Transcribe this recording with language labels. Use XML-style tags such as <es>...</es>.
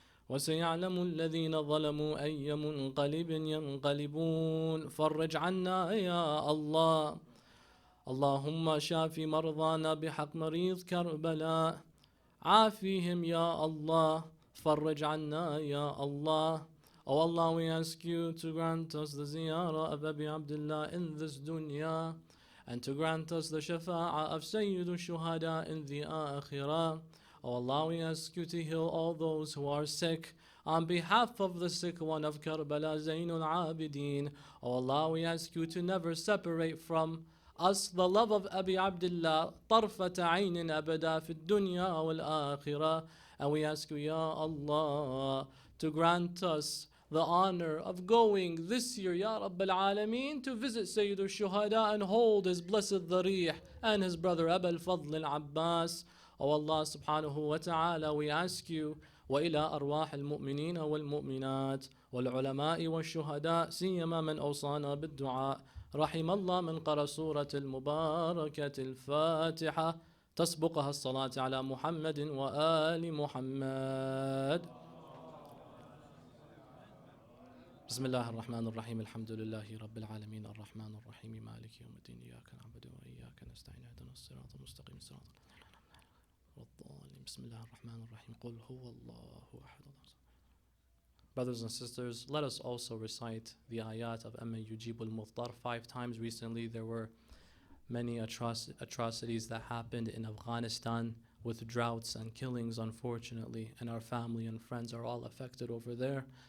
<ar>وسيعلم الذين ظلموا أي منقلب ينقلبون. فرج عنا يا الله. اللهم شافي مرضانا بحق مريض كربلاء. عافيهم يا الله. فرج عنا يا الله.</ar> <en>Oh Allah, we ask you to grant us the ziyarah of Abi Abdullah in this dunya, and to grant us the shafa'ah of Sayyid al-Shuhada in the akhirah. Oh Allah, we ask you to heal all those who are sick on behalf of the sick one of Karbala, Zainul Abidin. Oh Allah, we ask you to never separate from us the love of Abi Abdullah,</en> <ar>طرفة عين أبدا في الدنيا والآخرة.</ar> <en>And we ask you, Ya Allah, to grant us the honor of going this year, Ya Rabbil Alameen, to visit Sayyid al-Shuhada and hold his blessed dharih and his brother Abu al-Fadl al-Abbas. Oh Allah subhanahu wa ta'ala, we ask you,</en> <ar>وإلى أرواح المؤمنين والمؤمنات والعلماء والشهداء سيما من أوصانا بالدعاء رحم الله من قرأ سورة المباركة الفاتحة تسبقها الصلاة على محمد وآل محمد. بسم الله الرحمن الرحيم. الحمد لله رب العالمين الرحمن الرحيم مالك يوم الدين إياك نعبد وإياك نستعين اهدنا الصراط المستقيم صراط الضالين. بسم الله الرحمن الرحيم قل هو الله أحد.</ar> <en>Brothers and sisters, let us also recite the ayat of Amma Yujibul Muftar 5 times. Recently there were many atrocities that happened in Afghanistan with droughts and killings, unfortunately, and our family and friends are all affected over there.</en>